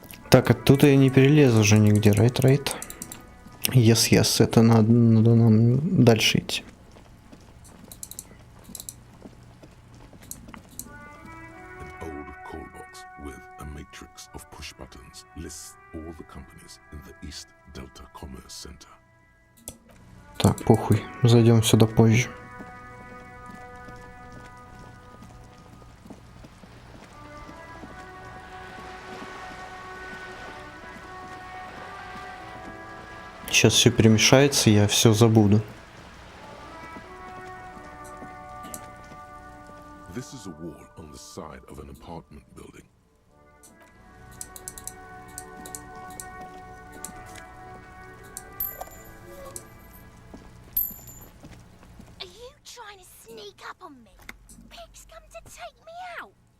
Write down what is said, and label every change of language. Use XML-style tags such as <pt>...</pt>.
<ru>Так, оттуда я не перелезу уже нигде,</ru> <en>right? Yes,</en> <ru>это надо нам дальше идти.</ru> <en>An old call box with a matrix of push buttons lists all the companies in the East Delta Commerce Center.</en> <ru>Так, похуй, зайдем сюда позже. Сейчас все перемешается, я все забуду.</ru> <en>This is a wall on the side of an apartment building. Are you trying to sneak up on me? Pig's come to take me out.</en>